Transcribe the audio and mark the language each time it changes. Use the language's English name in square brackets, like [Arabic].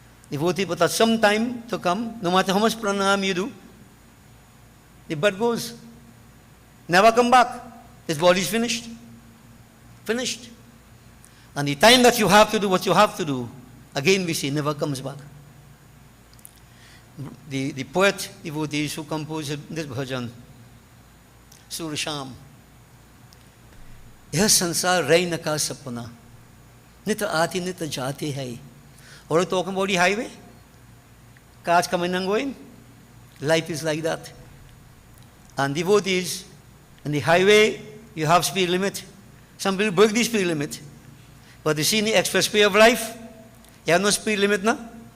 [English] Devotee, but at some time to come, no matter how much pranayam you do, the bird goes. Never come back. His body is finished. Finished. And the time that you have to do what you have to do, again we see, never comes back. The poet, devotees who composed this bhajan, [Hindi] Surasham, यह संसार रही न का सपना नित आती नित जाती है. [English] Or talking about the highway, cars coming and going. Life is like that. And devotees, on the highway, you have speed limit. Some people break the speed limit. But you see in the expressway of life, you have no speed limit now.